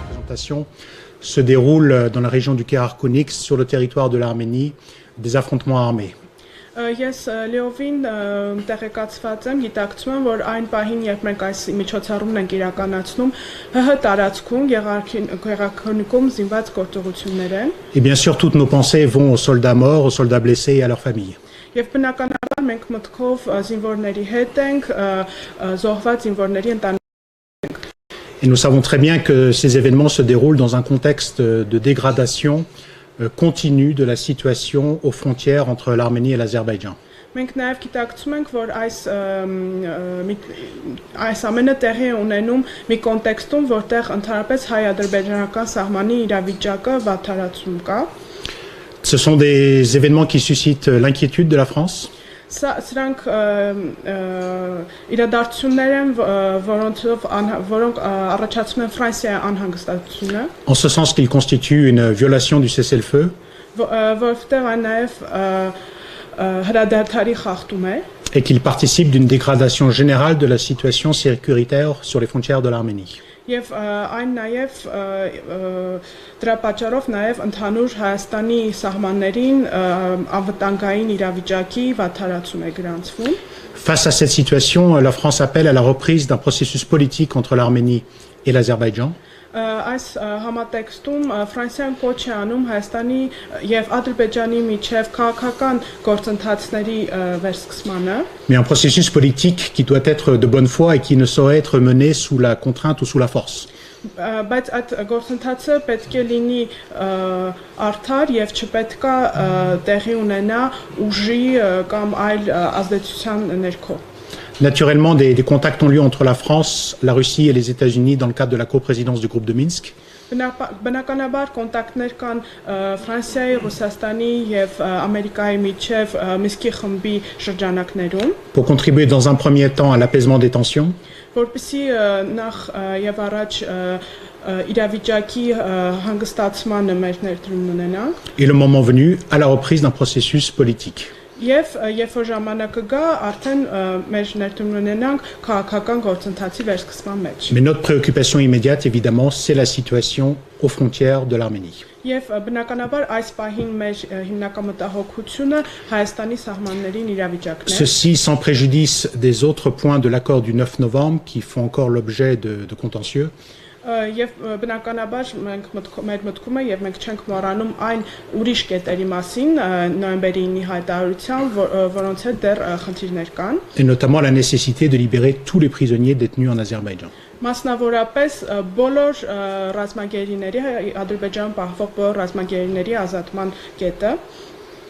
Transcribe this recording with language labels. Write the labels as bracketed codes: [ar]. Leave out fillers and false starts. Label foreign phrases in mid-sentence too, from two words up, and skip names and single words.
[fr] confrontation se déroulent dans la région du Karakounix, sur le territoire de l'Arménie, des affrontements armés. [hy] Ես լիովին տեղեկացված եմ, գիտակցում եմ, որ այն պահին, երբ մենք այս միջոցառումն ենք իրականացնում, ՀՀ տարածքում Գեղարքունիքում զինված գործողություններ են։ [fr] Et bien sûr, toutes nos pensées vont aux soldats morts, aux soldats blessés et à leurs familles. [hy] Եվ բնականաբար մենք մտքով զինվորների հետ ենք, զոհված զինվորների ընտանիքների։ [fr] Et nous savons très bien que ces événements se déroulent dans un contexte de dégradation continue de la situation aux frontières entre l'Arménie et l'Azerbaïdjan. [hy] Մենք նաև գիտակցում ենք, որ այս ամենը տեղի է ունենում մի կոնտեքստում, որտեղ ընդհանրապես հայ-ադրբեջանական սահմանի իրավիճակը վատթարացում կա։ [fr] Ce sont des événements qui suscitent l'inquiétude de la France. [hy] Սրանք իրադարձություններ են, որոնք առաջացնում են Ֆրանսիայի անհանգստությունը։ [fr] En ce sens qu'ils constituent une violation du cessez-le-feu. [hy] Որովհետև այն նաև հրադադարի խախտում է։ [fr] Et qu'ils participent d'une dégradation générale de la situation sécuritaire sur les frontières de l'Arménie. [hy] Եվ այն նաև դրա պատճառով նաև ընդհանուր Հայաստանի սահմաններին անվտանգային իրավիճակի վատթարացում է գրանցվում։ [fr] Face à cette situation, la France appelle à la reprise d'un processus politique entre l'Arménie et l'Azerbaïdjan. [hy] Այս համատեքստում Ֆրանսիան կոչ է անում Հայաստանի եւ Ադրբեջանի միջև քաղաքական գործընթացների վերսկսմանը։ [fr] Mais un processus politique qui doit être de bonne foi et qui ne saurait être mené sous la contrainte ou sous la force. [hy] Բայց այդ գործընթացը պետք է լինի արդար եւ չպետք է տեղի ունենա ուժի կամ այլ ազդեցության ներքո։ [fr] Naturellement, des contacts ont lieu entre la France, la Russie et les États-Unis dans le cadre de la coprésidence du groupe de Minsk. [hy] Բնականաբար կոնտակտներ կան Ֆրանսիայի, Ռուսաստանի եւ Ամերիկայի միջև Միսկի խմբի շրջանակներում, [fr] pour contribuer dans un premier temps à l'apaisement des tensions. [hy] Որպեսզի նախ եւ առաջ իրավիճակի հանգստացմանը մեր ներդրումն ունենանք։ [fr] Et le moment venu, à la reprise d'un processus politique. [hy] Եվ երբ որ ժամանակը գա, արդեն մեր ներդրումն ունենանք քաղաքական գործընթացի վերսկսման մեջ։ [fr] Mais notre préoccupation immédiate, évidemment, c'est la situation aux frontières de l'Arménie. [hy] Եվ բնականաբար այս պահին մեր հիմնական մտահոգությունը Հայաստանի սահմաններին իրավիճակն է։ [fr] Ceci sans préjudice des autres points de l'accord du 9 novembre qui font encore l'objet de contentieux. [hy] Եվ բնականաբար մեր մտքում է եւ մենք չենք մոռանում այն ուրիշ կետերի մասին նոյեմբերի 9-ի հայտարարությամբ, որոնց հետ դեռ խնդիրներ կան։ [fr] Et notamment la nécessité de libérer tous les prisonniers détenus en Azerbaïdjan. [hy] Մասնավորապես բոլոր ռազմագերիների Ադրբեջանում պահվող բոլոր ռազմագերիների ազատման կետը։